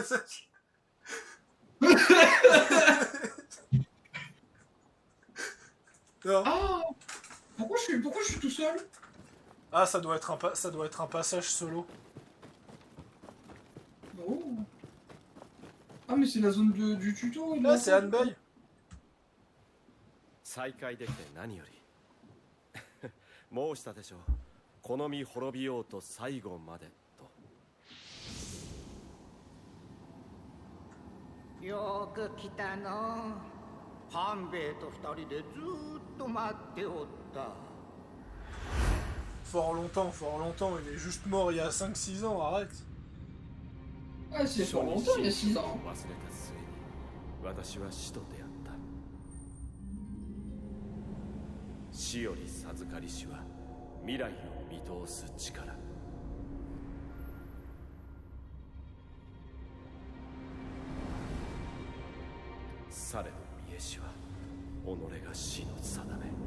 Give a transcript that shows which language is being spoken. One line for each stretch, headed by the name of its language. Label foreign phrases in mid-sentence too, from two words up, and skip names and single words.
French: Non. Ah, pourquoi je suis tout seul? Ah, ça doit être un passage solo. Oh. Ah, mais c'est la zone du tuto. Là, c'est Hanbei.
Japanese: 再会できて何より申したでしょう、この身滅びようと最後までと。よく来たの。半兵衛と二人でずーっと待っておった。
French: Fort longtemps, il est juste mort il y a 5-6 ans, arrête. Ah, c'est sur longtemps, il y a 6 ans.
Japanese: 忘れた末に私は死と出会った。死より授かりしは未来を見通す力。されど見えしは己が死の定め。